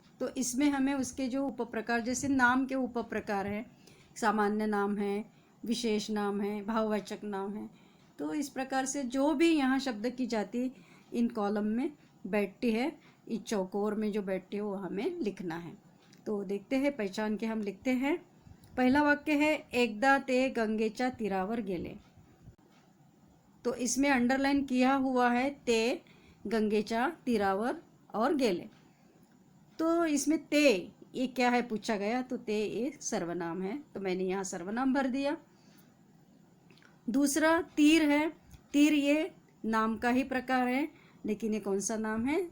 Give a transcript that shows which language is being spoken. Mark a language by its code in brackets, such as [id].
[hi] तो इसमें हमें उसके जो उपप्रकार, जैसे नाम के उपप्रकार हैं, सामान्य नाम है, विशेष नाम है, भाववाचक नाम है। तो इस प्रकार से जो भी यहाँ शब्द की जाति इन कॉलम में बैठती है, इस चौकोर में जो बैठती है वो हमें लिखना है। तो देखते हैं, पहचान के हम लिखते हैं। पहला वाक्य है [mr] एकदा ते गंगेच्या तीरावर गेले। [hi] तो इसमें अंडरलाइन किया हुआ है [mr] ते गंगेच्या तीरावर [hi] और गेले। तो इसमें ते ये क्या है पूछा गया, तो ते ये सर्वनाम है, तो मैंने यहाँ सर्वनाम भर दिया। दूसरा तीर है, तीर ये नाम का ही प्रकार है, लेकिन ये कौन सा नाम है?